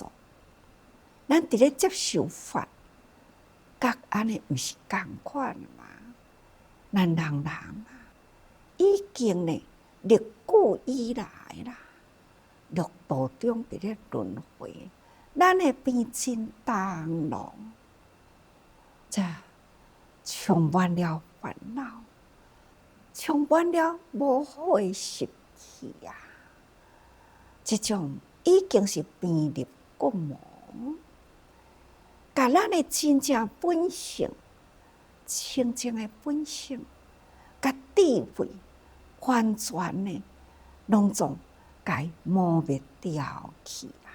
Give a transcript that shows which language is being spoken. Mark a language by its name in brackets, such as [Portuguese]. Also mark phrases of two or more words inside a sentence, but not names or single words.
[Min Nan Chinese] 咱伫咧接受法，甲安尼毋是共款嘛？咱人啊，已经呢历久以来啦，六道中伫咧轮回，咱的病真重咯。这充满了烦恼，充满了无好的习气啊！这种已经是病入骨膜，甲咱的真正本性、清净的本性、甲智慧，完全呢，拢总甲伊磨灭掉去啦。